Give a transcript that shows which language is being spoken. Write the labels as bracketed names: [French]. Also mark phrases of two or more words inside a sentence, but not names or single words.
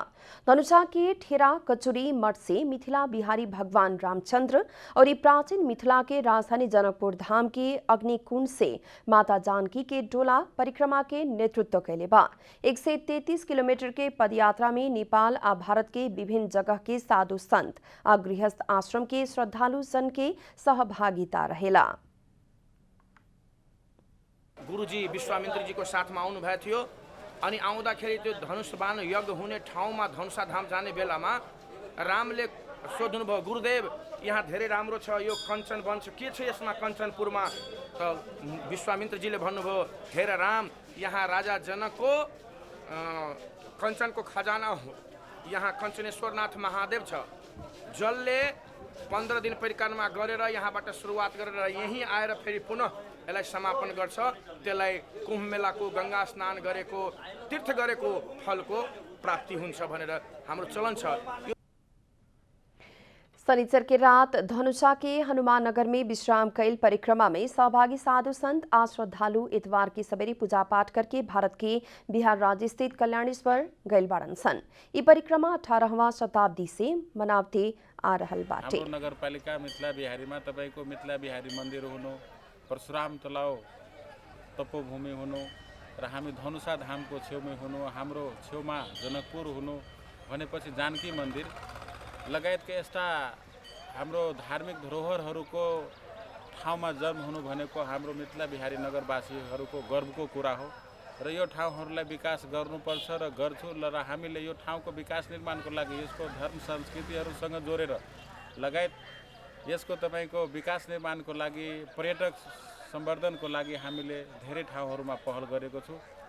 [Bhojpuri] धनुषा के ठेरा कचुरी मठ से मिथिला बिहारी भगवान रामचंद्र और प्राचीन मिथिला के राजधानी जनकपुर धाम के अग्निकुंड से माता जानकी के डोला परिक्रमा के नेतृत्व कैले बा। 133 किलोमीटर के पदयात्रा में नेपाल आ भारत के विभिन्न जगह के साधु संत आ गृहस्थ आश्रम के श्रद्धालु जन के सहभागिता रहेला। [Nepali] गुरुजी विश्वामित्र जी को साथ में आउनु भएको थियो अनि आउँदाखेरि त्यो धनुषबाण यज्ञ हुने ठाउँमा धनुषा धाम जाने बेलामा रामले सोध्नु भयो, गुरुदेव यहाँ धेरै राम्रो छ, यो कञ्चन वन छ, के छ यसमा कञ्चनपुरमा? त विश्वामित्रजीले भन्नुभयो, हेर राम, यहाँ राजा जनकको कञ्चनको खजाना हो, यहाँ कञ्चनेश्वरनाथ महादेव छ, जसले 15 दिन परिक्रमा गरेर यहाँबाट सुरुवात गरेर यहीँ आएर फेरि पुनः यसलाई समापन गर्छ। त्यसलाई कुम्भ मेलाको, गंगा स्नान गरेको, तीर्थ गरेको फलको प्राप्ति हुन्छ भनेर हाम्रो चलन छ। [Bhojpuri] शनिचर के रात धनुषा के हनुमान नगर में विश्राम कैल परिक्रमा में सहभागी साधु संत आ श्रद्धालु इतवार की सवेरे पूजा पाठ करके भारत के बिहार राज्य स्थित कल्याणेश्वर गैल बाड़न सन। ये परिक्रमा 18वां शताब्दी से मनावते आ रहल बाटे। [Nepali] हाम्रो नगरपालिका मिथिला बिहारीमा तपाईको मिथिला बिहारी मन्दिर हुनु, परशुराम तलाउ तपोभूमि हुनु र हामी धनुषा धामको छेउमै हुनु, हाम्रो छेउमा जनकपुर हुनु भनेपछि जानकी मन्दिर लगायतका यस्ता हाम्रो धार्मिक धरोहरहरूको ठाउँमा जन्म हुनु भनेको हाम्रो मिथिला बिहारी नगरवासीहरूको गर्वको कुरा हो र यो ठाउँहरूलाई विकास गर्नुपर्छ र गर्छु र हामीले यो ठाउँको विकास निर्माणको लागि यसको धर्म संस्कृतिहरूसँग जोडेर लगायत यसको तपाईको विकास निर्माणको लागि, पर्यटक सम्वर्धनको लागि हामीले धेरै ठाउँहरूमा पहल गरेको छु।